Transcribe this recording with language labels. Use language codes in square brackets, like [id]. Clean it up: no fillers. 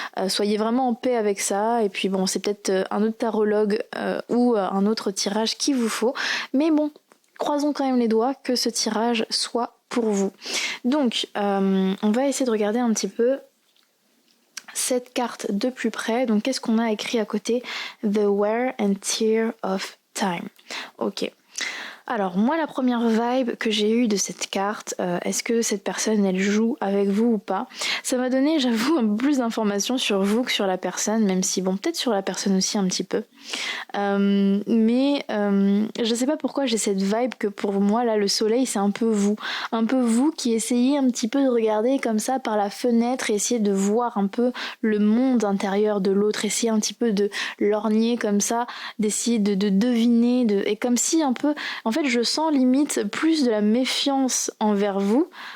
[fr] Soyez vraiment en paix avec ça. Et puis bon, c'est peut-être un autre tarologue ou un autre tirage qu'il vous faut. Mais bon, croisons quand même les doigts que ce tirage soit pour vous. Donc, on va essayer de regarder un petit peu cette carte de plus près. Donc, qu'est-ce qu'on a écrit à côté? [en] The wear and tear of time. Ok. [fr] Alors moi la première vibe que j'ai eue de cette carte, est-ce que cette personne elle joue avec vous ou pas? Ça m'a donné j'avoue un peu plus d'informations sur vous que sur la personne, même si bon peut-être sur la personne aussi un petit peu. Mais je sais pas pourquoi j'ai cette vibe que pour moi là le soleil c'est un peu vous qui essayez un petit peu de regarder comme ça par la fenêtre et essayer de voir un peu le monde intérieur de l'autre, essayer un petit peu de lorgner comme ça, d'essayer de deviner, et comme si un peu en fait, je sens limite plus de la méfiance envers vous